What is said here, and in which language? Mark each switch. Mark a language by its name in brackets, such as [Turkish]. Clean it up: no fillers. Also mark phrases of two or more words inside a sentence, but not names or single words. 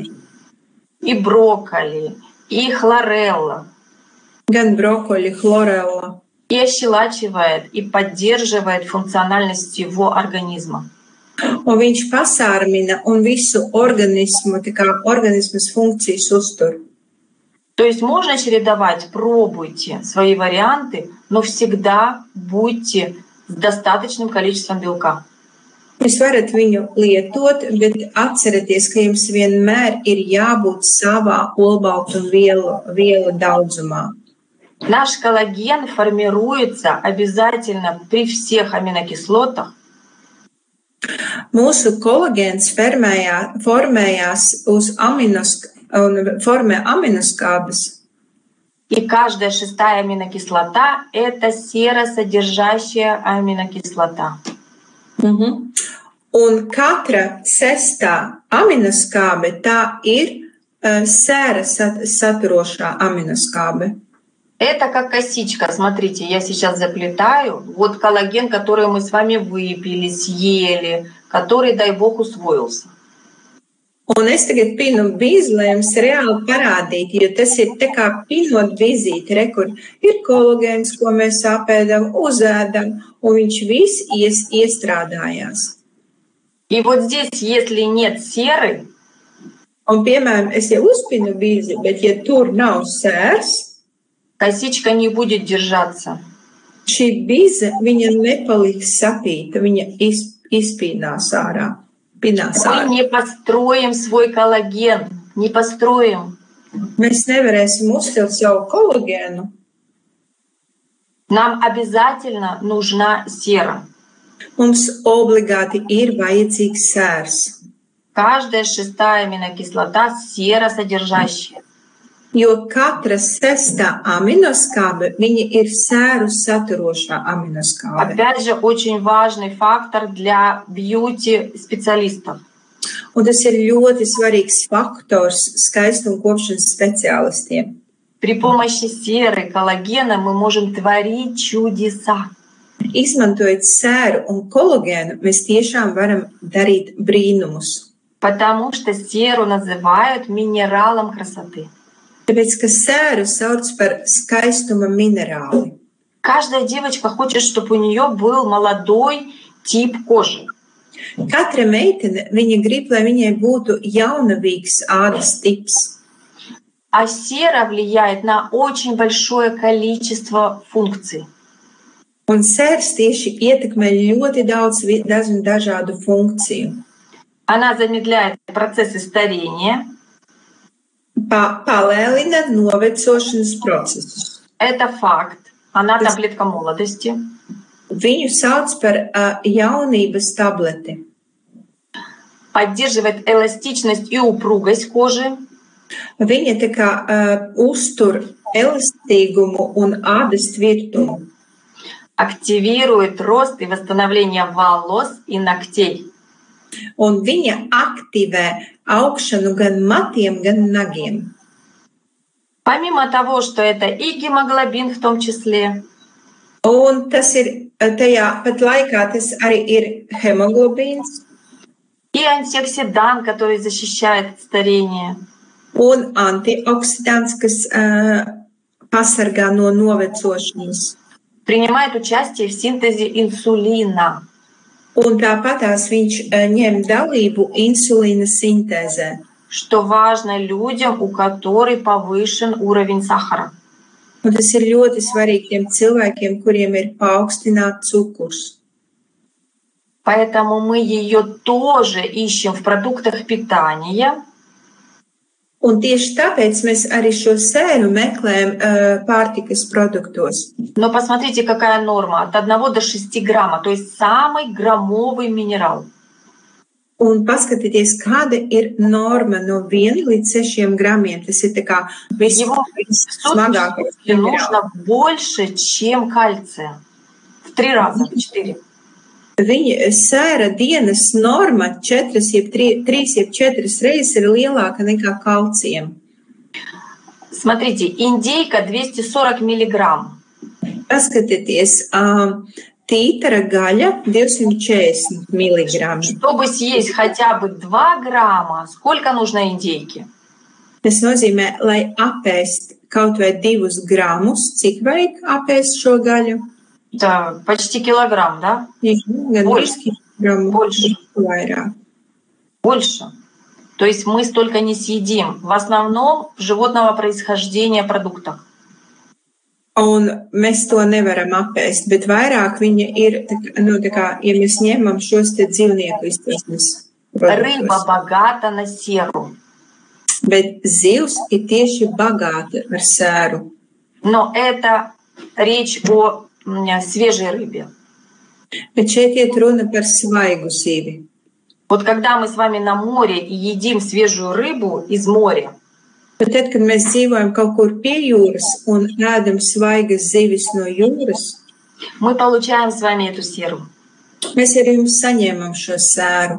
[Russian] И брокколи, и хлорелла. [Latvian] Gan brokoļi, chlorella. [Russian] И ощелачивает, и поддерживает функциональность всего организма. [Latvian] Un viņš pasārmina un visu organismu, tā kā organismas funkcijas uztur. [Russian] То есть можно чередовать, пробуйте свои варианты, но всегда будьте с достаточным количеством белка. [Latvian] Jūs varat viņu lietot, bet atcerieties, ka jums vienmēr ir jābūt savā olbaltumvielu daudzumā. [Russian] Наш коллаген формируется обязательно при всех аминокислотах. [Latvian] Mūsu kolagēns formējās uz formē aminoskābes. [Russian] И каждая шестая аминокислота – это серосодержащая аминокислота. [Latvian] Un katra sestā aminoskābe tā ir sēra saturošā aminoskābe. [Russian] Это как kosичка. Смотрите, я сейчас заплетаю. Вот коллаген, который мы с вами выпили, съели, который, дай Бог, усвоился. [Latvian] Un es tagad pinu bīzi, lai jums reāli parādītu, jo tas ir tā kā pinot vizīti, kur ir kolagēns, ko mēs apēdam, uzēdam, un viņš viss iestrādājās. [Russian] И вот здесь, если нет серы, [Latvian] un, piemēram, es jau uzpinu bīzi, bet ja tur nav sērs, [Russian] kosичка не будет держаться. [Latvian] Šī bīze, viņa nepaliks sapīta, viņa izpīnās ārā. [Russian] Мы не построим свой коллаген, не построим. [Latvian] Mēs nevarēsim uzcelt savu kolagēnu. [Russian] Нам обязательно нужна сера. [Latvian] Mums obligāti ir vajadzīgs sērs. [Russian] Каждая шестая аминокислота серосодержащая. [Latvian] Jo katra sestā aminoskābe, viņa ir sēru saturošā aminoskābe. [Russian] Опять же, очень важный фактор для бьюти-специалистов. [Latvian] Un tas ir ļoti svarīgs faktors skaistuma kopšanas speciālistiem. [Russian] При помощи серы, коллагена мы можем творить чудеса. [Latvian] Izmantojot sēru un kolagēnu, mēs tiešām varam darīt brīnumus. [Russian] Потому что серу называют минералом красоты. [Latvian] Tāpēc, ka sēru sauc par skaistuma minerāli. [Russian] Каждая девочка хочет, чтобы у нее был молодой тип кожи. [Latvian] Katra meitene, viņa grib, lai viņai būtu jaunavīgs ādas tips. [Russian] А сера влияет на очень большое количество функций. [Latvian] Un sērs tieši ietekmē ļoti daudz dažādu funkciju. [Russian] Она замедляет процессы старения. [Latvian] Palēlina novecošanas procesus. [Russian] Это факт. Она таблетка молодости. [Latvian] Viņu sauc par jaunības tableti. [Russian] Поддерживает эластичность и упругость кожи. [Latvian] Viņa tā kā uztur elastīgumu un ādas tvirtumu. [Russian] Активирует рост и восстановление волос и ногтей. [Latvian] Un viņa aktivē augšanu gan matiem, gan nagiem. [Russian] Помимо того, что это и гемоглобин в том числе. [Latvian] Un tas ir tajā pat laikā, tas arī ir hemoglobīns. [Russian] И антиоксидант, который защищает от старения. [Latvian] Un antioksidants, kas pasargā no novecošanas. [Russian] Принимает участие в синтезе инсулина. [Latvian] Un tāpatās viņš ņem dalību insulīna sintēzē. [Russian] Что важно людям, у которых повышен уровень сахара. [Latvian] Un tas ir ļoti svarīgi tiem cilvēkiem, kuriem ir paaugstināts cukurs. [Russian] Поэтому мы ее тоже ищем в продуктах питания. [Latvian] Un tieši tāpēc mēs arī šo sēru meklējam pārtikas produktos. [Russian] Но посмотрите, какая норма. От 1 до 6 грамма. То есть самый граммовый минерал. [Latvian] Un paskatieties, kāda ir norma no 1 līdz 6 gramiem. Tas ir tā kā [Russian] Его [Latvian] vissmagākais minerāls. [Russian] нужно больше, чем кальция. В 3 раза, в 4. [Latvian] Viņa sēra dienas norma 3 jeb 4 reizes ir lielāka nekā kalcijam. [Russian] Смотрите, индейка 240 миллиграмм. [Latvian] Paskatieties, tītara gaļa 240 mg. [Russian] Чтобы съесть хотя бы 2 грамма, сколько нужно индейки? [Latvian] Tas nozīmē, lai apēst kaut vai 2 gramus, cik vajag apēst šo gaļu? [Russian] Это почти килограмм, да? Больше. Больше. [Latvian] Vairāk. [Russian] Больше. То есть мы столько не съедим. В основном животного происхождения продуктах. [Latvian] Un mēs to nevaram apēst, bet vairāk viņa ir, tā kā, ja mēs ņemam šos te dzīvnieku izcelsmes produktus. [Russian] Рыба богата на серу. [Latvian] Bet zivs ir tieši bagāta ar sēru. [Russian] Но это речь о свежей рыбе. [Latvian] Bet šeit iet runa par svaigu zivi. [Russian] Вот когда мы с вами на море и едим свежую рыбу из моря, [Latvian] Bet tad, kad mēs dzīvojam kaut kur pie jūras un ēdam svaigas zivis no jūras, [Russian] мы получаем с вами эту серу. [Latvian] mēs arī jums saņemam šo sēru.